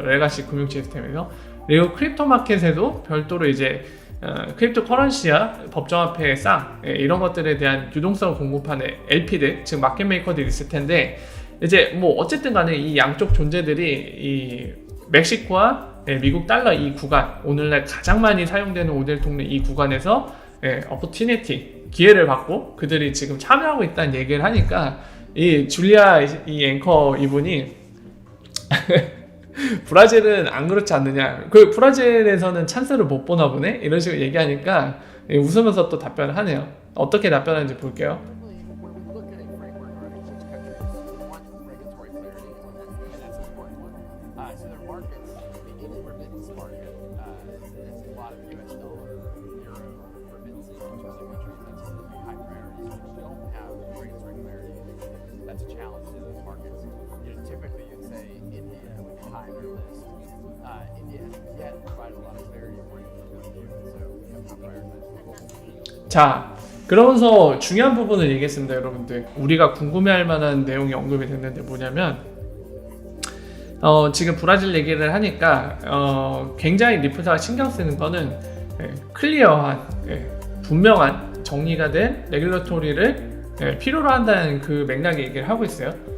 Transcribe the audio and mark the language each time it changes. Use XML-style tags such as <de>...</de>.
<ko>레가시 금융 시스템에서. 그리고 크립토 마켓에도 별도로 이제 크립토 커런시야 법정 앞에 이런 것들에 대한 유동성을 공급하는 LP들, 즉 마켓 메이커들이 있을 텐데 이제 뭐 어쨌든 간에 이 양쪽 존재들이 이 멕시코와 미국 달러 이 구간, 오늘날 가장 많이 사용되는 ODL 통로 이 구간에서 어퍼튜니티, 기회를 받고 그들이 지금 참여하고 있다는 얘기를 하니까 이 줄리아 이 앵커 이분이 브라질은 안 그렇지 않느냐. 그 브라질에서는 찬스를 못 보나 보네. 이런 식으로 얘기하니까 웃으면서 또 답변을 하네요. 어떻게 답변하는지 볼게요.</ko> <en>When we look at a framework or each countries want regulatory clarity, and that's an important one. So their markets, in the remittance market, it's a lot of U.S. dollar, euro remittances into other countries. That's a high priority. So if you don't have regulatory clarity, that's a challenge to those markets. Typically, you'd say India would be high on your list. India hasn't yet provided a lot of clarity according to the review, so we have not prioritized.</en> <ko>자, 그러면서 중요한 부분을 얘기했습니다, 여러분들. 우리가 궁금해할 만한 내용이 언급이 됐는데 뭐냐면 지금 브라질 얘기를 하니까 굉장히 리프사가 신경 쓰는 거는 클리어한 분명한 정리가 된 레귤러토리를 필요로 한다는 그 맥락의 얘기를 하고 있어요.</ko>